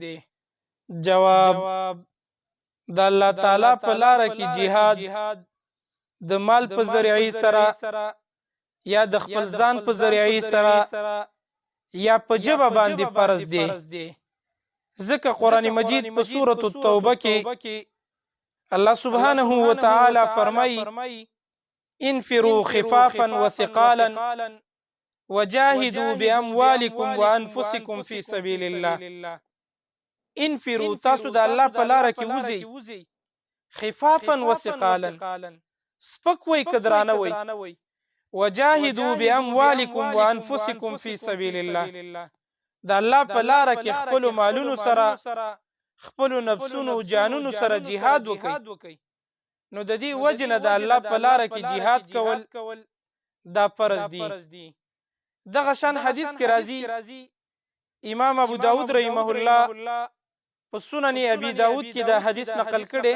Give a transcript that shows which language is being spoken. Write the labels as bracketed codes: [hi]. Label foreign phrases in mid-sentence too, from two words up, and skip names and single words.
[ps] جواب: د الله تعالی په لار کې جهاد د مال په ذریعه سره یا د خپل ځان په ذریعه سره یا په جبه باندې فرض دی. ځکه قرآن مجید په سورة التوبه کې الله [ar] سبحانه وتعالى [ps] فرمای: [ar] انفروا خفافا وثقالا وجاهدوا باموالكم وانفسكم في سبيل الله. [ps] انفروا تاسو د الله په لار کې وځئ، [ar] خفافا وثقالا [ps] سپک وي کدرانه وي، [ar] وجاهدوا باموالكم وانفسكم في سبيل الله. [ps] د الله په لار کې خپل مالونو سره خپل نفسونو جانونو سره jihad وکړئ. نو د دې وجنه د الله په لار کې jihad کول دا فرض دي. دغه شان حدیث کې راځي، امام ابو داود [ar] رحمه الله [ps] په سنن ابي داود کې دا حدیث نقل کړي.